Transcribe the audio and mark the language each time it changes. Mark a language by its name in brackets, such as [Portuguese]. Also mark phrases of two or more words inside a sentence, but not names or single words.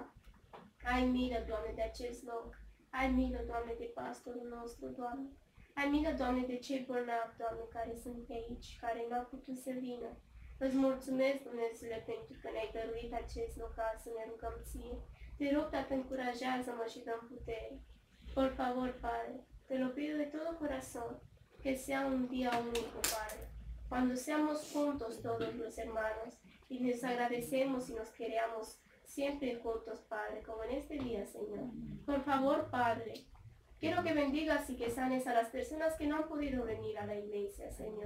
[Romanian] Ai milă, Doamne, de acest loc. Ai milă, Doamne, de pastorul nostru, Doamne. Ai milă, Doamne, de cei bolnavi, Doamne, care sunt pe aici, care nu au putut să vină. Îți mulțumesc, Dumnezeule, pentru că ne-ai dăruit acest local să ne rugăm Ție. Te rog, Tată, încurajează-mă și dă-mi putere. [Spanish] Por favor, Padre, te lo pido de todo corazón, que sea un día único, Padre, cuando seamos juntos todos los hermanos y les agradecemos y nos queramos siempre juntos, Padre, como en este día, Señor. Por favor, Padre, quiero que bendigas y que sanes a las personas que no han podido venir a la iglesia, Señor.